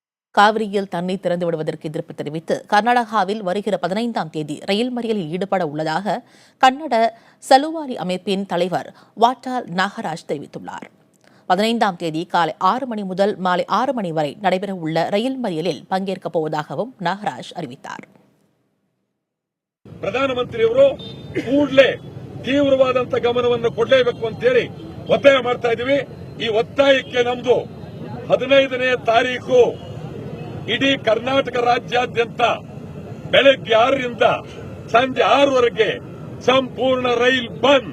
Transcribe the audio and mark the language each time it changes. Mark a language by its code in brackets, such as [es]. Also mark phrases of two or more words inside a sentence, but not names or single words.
[ta] காவிரியில் தண்ணீர் திறந்து விடுவதற்கு எதிர்ப்பு தெரிவித்து கர்நாடகாவில் வருகிற 15ஆம் தேதி ரயில் மறியலில் ஈடுபட உள்ளதாக கன்னட சலுவாரி அமைப்பின் தலைவர் வாட்டால் நாகராஜ் தெரிவித்துள்ளார். 15ஆம் தேதி காலை 6 மணி முதல் மாலை 6 மணி வரை நடைபெறவுள்ள ரயில் மறியலில் பங்கேற்கப் போவதாகவும் ನಾಗರಾಜ್ அறிவித்தார். [kn] ಪ್ರಧಾನಮಂತ್ರಿಯವರು ಕೂಡಲೇ ತೀವ್ರವಾದಂತ ಗಮನವನ್ನು ಕೊಡಲೇಬೇಕು ಅಂತ ಹೇಳಿ ಒತ್ತಾಯ ಮಾಡ್ತಾ ಇದೀವಿ. ಈ ಒತ್ತಾಯಕ್ಕೆ ನಮ್ದು 15ನೇ ತಾರೀಕು ಇಡೀ ಕರ್ನಾಟಕ ರಾಜ್ಯಾದ್ಯಂತ ಬೆಳಗ್ಗೆ 6ರಿಂದ ಸಂಜೆ 6ವರೆಗೆ ಸಂಪೂರ್ಣ ರೈಲ್ ಬಂದ್.